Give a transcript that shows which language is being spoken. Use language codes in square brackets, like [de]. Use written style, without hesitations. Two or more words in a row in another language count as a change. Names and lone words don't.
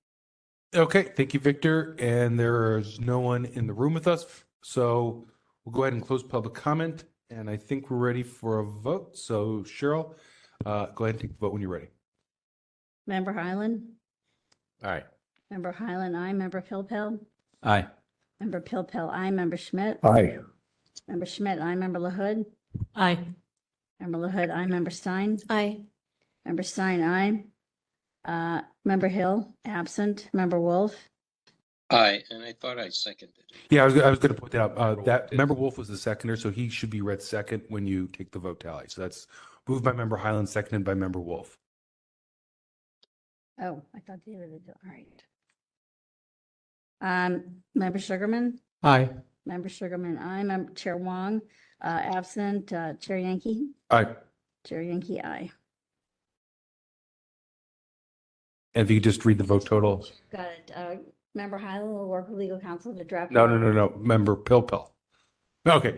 [en] Okay. Thank you, Victor. And there's no one in the room with us. So we'll go ahead and close public comment. And I think we're ready for a vote. So Cheryl, go ahead and take the vote when you're ready. Member Highland? All right. Member Highland, aye. Member Pilpel? Aye. Member Pilpel, aye. Member Schmidt? Aye. Member Schmidt, aye. Member LaHood? Aye. Member LaHood, aye. Member Stein? Aye. Member Stein, aye. Member Hill, absent. Member Wolf? Aye, and I thought I seconded. Yeah, I was going to point that out. That Member Wolf was the seconder, so he should be read second when you take the vote tally. So that's moved by Member Highland, seconded by Member Wolf. Oh, I thought David had, all right. Member Sugarman? Aye. Member Sugarman, aye. Member Chair Wong, absent. Chair Yankee? Aye. Chair Yankee, aye. And if you could just read the vote total. Got it. Member Hyland will work with legal counsel to draft. No. Member Pilpel. Okay.